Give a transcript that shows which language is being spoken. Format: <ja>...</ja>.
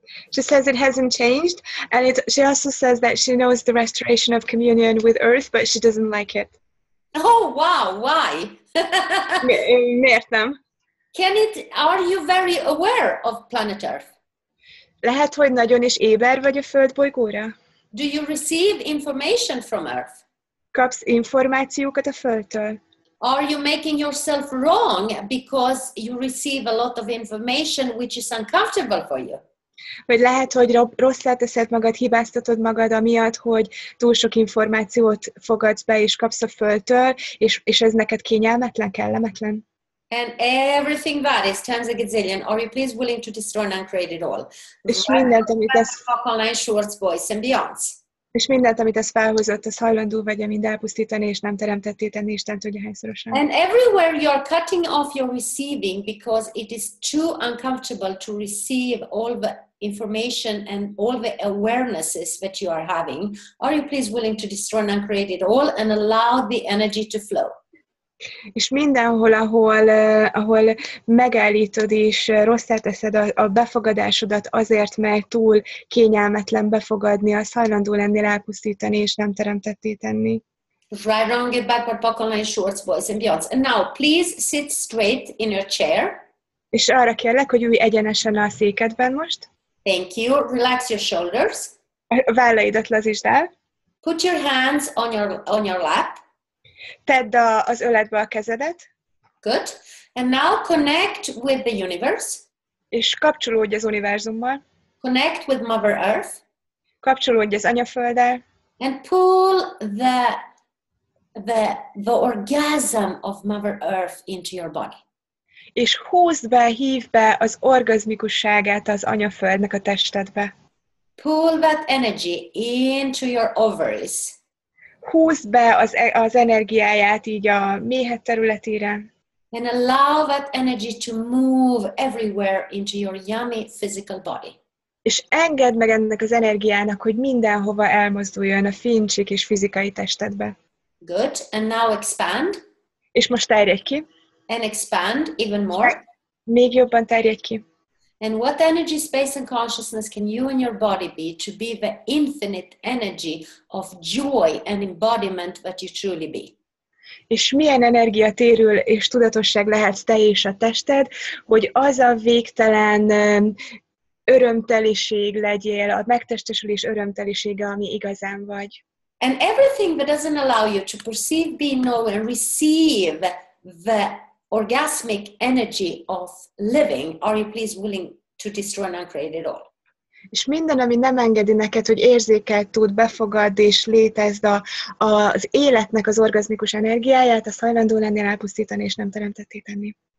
<en>She says it hasn't changed, and she also says that she knows the restoration of communion with Earth, but she doesn't like it. Oh, wow, why?</en> <hu>Miért nem?</hu> <en>Are you very aware of planet Earth?</en> <hu>Lehet, hogy nagyon is éber vagy a Föld bolygóra?</hu> <en>Do you receive information from Earth?</en> <hu>Kapsz információkat a Földtől?</hu> <en>Are you making yourself wrong because you receive a lot of information which is uncomfortable for you?</en> <hu>Vagy lehet, hogy rosszá teszed magad, hibáztatod magad amiatt, hogy túl sok információt fogadsz be és kapsz a Földtől, és ez neked kényelmetlen, kellemetlen?</hu> <en>And everything that is times a gazillion, are you please willing to destroy and uncreate it all?</en> <hu>És mindent, amit ez...</hu> <en>Online shorts, boys and beyonds.</en> <hu>És mindent, amit ez felhozott, az hajlandó vagy mind elpusztítani, és nem teremtetté tenni, Isten tudja hányszorosan.</hu> <en>And everywhere you are cutting off your receiving because it is too uncomfortable to receive all the information and all the awarenesses that you are having, are you please willing to destroy and uncreate it all and allow the energy to flow?</en> <hu>És mindenhol, ahol megállítod és rosszá teszed a befogadásodat azért, mert túl kényelmetlen befogadni, az hajlandó lennél elpusztítani és nem teremtetté tenni.</hu> <en>Right, wrong, get backward, buckle, line, shorts, boys and beyonds. And now, please sit straight in your chair.</en> <hu>És arra kérlek, hogy ülj egyenesen a székedben most.</hu> <en>Thank you. Relax your shoulders.</en> <hu>A vállaidat lazítsd el.</hu> <en>Put your hands on your lap.</en> <hu>Tedd az öledbe a kezedet.</hu> <en>Good. And now connect with the universe.</en> <hu>És kapcsolódj az univerzummal.</hu> <en>Connect with Mother Earth.</en> <hu>Kapcsolódj az anyafölddel.</hu> <en>And pull the orgasm of Mother Earth into your body.</en> <hu>És hívd be az orgazmikusságát az anyaföldnek a testedbe.</hu> <en>Pull that energy into your ovaries.</en> <hu>Húzd be az energiáját így a méhed területére.</hu> <en>And allow that energy to move everywhere into your yummy physical body.</en> <hu>És engedd meg ennek az energiának, hogy mindenhova elmozduljon a fincsik és fizikai testedbe.</hu> <en>Good. And now expand.</en> <hu>És most terjedj ki.</hu> <en>And expand even more.</en> <hu>Még jobban terjedj ki.</hu> <en>And what energy, space, and consciousness can you and your body be to be the infinite energy of joy and embodiment that you truly be?</en> <hu>És milyen energia térül és tudatosság lehetsz te és a tested, hogy az a végtelen örömteliség legyél, a megtestesülés örömtelisége, ami igazán vagy.</hu> <en>And everything that doesn't allow you to perceive, be, know, and receive the orgasmic energy of living, are you please willing to destroy and uncreate it all?</en> <hu>És minden, ami nem engedi neked, hogy érzékelt tud, befogadd és létezd az életnek az orgazmikus energiáját, azt hajlandó lennél elpusztítani és nem teremtetté tenni.</hu>